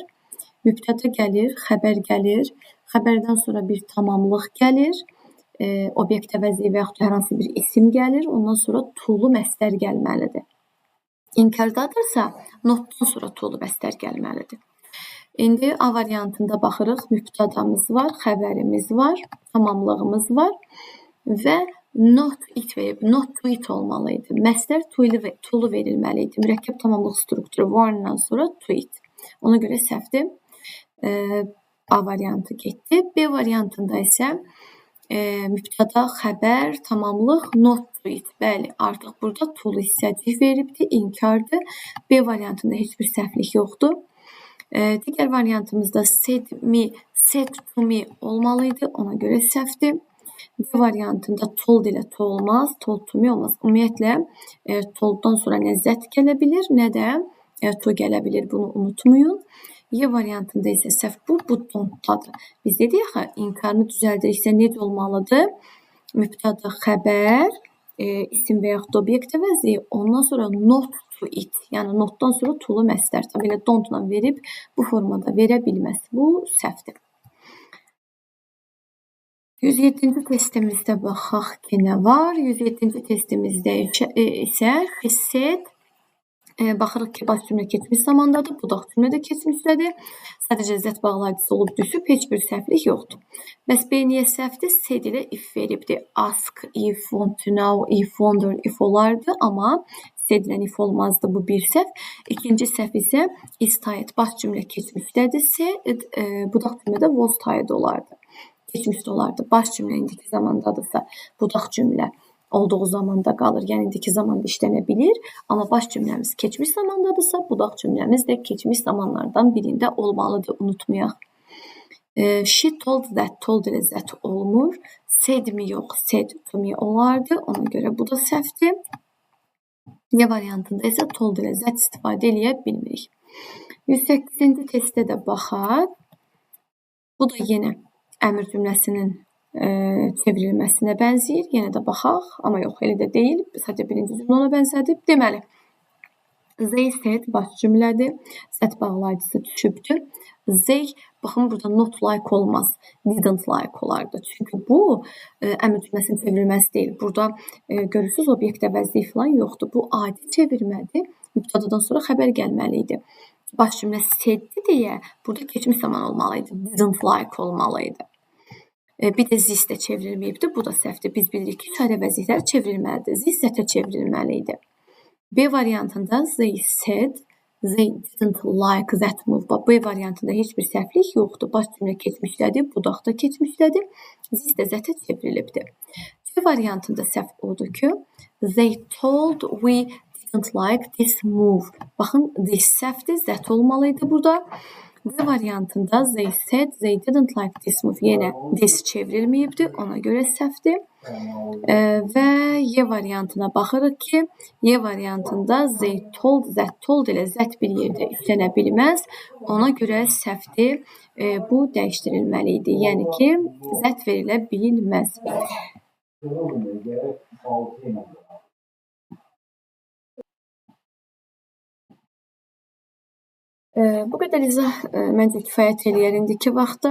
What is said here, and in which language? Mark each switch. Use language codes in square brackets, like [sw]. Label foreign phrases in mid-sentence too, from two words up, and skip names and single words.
[az] Mübtəda gəlir, xəbər gəlir, xəbərdən sonra bir tamamlıq gəlir, obyekt əvəzi və yaxud hər hansı bir isim gəlir, ondan sonra to-lu məstər gəlməlidir. İnkardadırsa, notdan sonra to-lu məstər gəlməlidir. İndi A variantında baxırıq, mübtədamız var, xəbərimiz var, tamamlığımız var və [en] not it [az] verib, [en] not to it [az] olmalı idi. Məstər to-lu verilməli idi. Mürəkkəb tamamlıq strukturu war'dan sonra [en] to it. [az] Ona görə səhvdir. A variantı getdi. B variantında isə mübtəda, xəbər, tamamlıq, [en] not to it. [az] Bəli, artıq burada to-lu hissəcik veribdir, inkardır. B variantında heç bir səhvlik yoxdur. Digər variantımızda [en] said me, said to me [az] olmalı idi, ona görə səhvdir. D variantında told ilə to olmaz, [en] told to me olmaz. [az] Ümumiyyətlə, tolddan sonra nə that gələ bilir, nə də to gələ bilir, bunu unutmayın. Y variantında isə səhv bu don't-dadır. Biz dedik axı, inkarını düzəldiriksə necə olmalıdır? Mübtəda, xəbər, isim və yaxud obyekt əvəzi, ondan sonra [en] not to it, [az] yəni notdan sonra to-lu məstər. Belə don't-la verib bu formada verə bilməz. Bu səhvdir. 107-ci testimizdə baxaq ki, nə var? 107-ci testimizdə isə [en] he said, [az] baxırıq ki, baş cümlə keçmiş zamandadır, budaq cümlə də keçmişdədir. Sadəcə zət bağlayıcısı olub düşüb, heç bir səhvlik yoxdur. Bəs B niyə səhvdir? Said ilə if veribdir. Ask, if, [en] want to know, [az] if, wonder, if olardı, amma said-lə if olmazdı, bu bir səhv. İkinci səhv isə [en] is tied, [az] baş cümlə keçmişdədirsə, budaq cümlədə [en] was tied [az] olardı. Keçmişdə olardı. Baş cümlə indiki zamandadırsa, budaq cümlə olduğu zamanda qalır. Yəni indiki zamanda işlənə bilir. Amma baş cümləmiz keçmiş zamandadırsa, budaq cümləmiz də keçmiş zamanlardan birində olmalıdır. Unutmayaq. [en] She told that, told ilə that olmur. Said me [az] yox, [en] said to me [az] olardı. Ona görə bu da səhvdir. Y variantında isə told ilə that istifadə eləyə bilmirik. 108-ci testdə də baxaq. Bu da yenə əmr cümləsinin çevrilməsinə bənzəyir. Yenə də baxaq, amma yox, elə də deyil. Sadəcə birinci cümlə ona bənzədib. Deməli, [en] they said [az] baş cümlədir. Zət bağlayıcısı düşübdür. They, baxın, burada [en] not like [az] olmaz. [en] Didn't like [az] olardı. Çünki bu əmr cümləsinin çevrilməsi deyil. Burada görürsünüz, obyekt əvəzi falan yoxdur. Bu adi çevirmədir. Mübtədadan sonra xəbər gəlməli idi. Baş cümlə saiddi deyə burada keçmiş zaman olmalı idi. [en] Didn't like [az] olmalı idi. Bir də zis də çevrilməyibdir. Bu da səhvdir. Biz bilirik ki, çarə vəzifələr çevrilməlidir. Zis zətə çevrilməli idi. [en] B variantında they said, they didn't like that move. [az] B variantında heç bir səhvlik yoxdur. Baş cümlə keçmişdədir, budaq da keçmişdədir. Zis də zətə çevrilibdir. C variantında səhv odur ki, [en] they told we didn't like this move. [az] Baxın, this səhvdir, zət olmalı idi burada. D variantında [en] they said they didn't like this move. [az] Yenə this çevrilməyibdir, ona görə səhvdir. Və Y variantına baxırıq ki, Y variantında zeytold, zəttold ilə zət bir yerdə üstlənə bilməz. Ona görə səhvdir. Bu dəyişdirilməli idi. Yəni ki, zət verilə bilməz. Bu qədər izah məncə kifayət eləyər indiki vaxtda.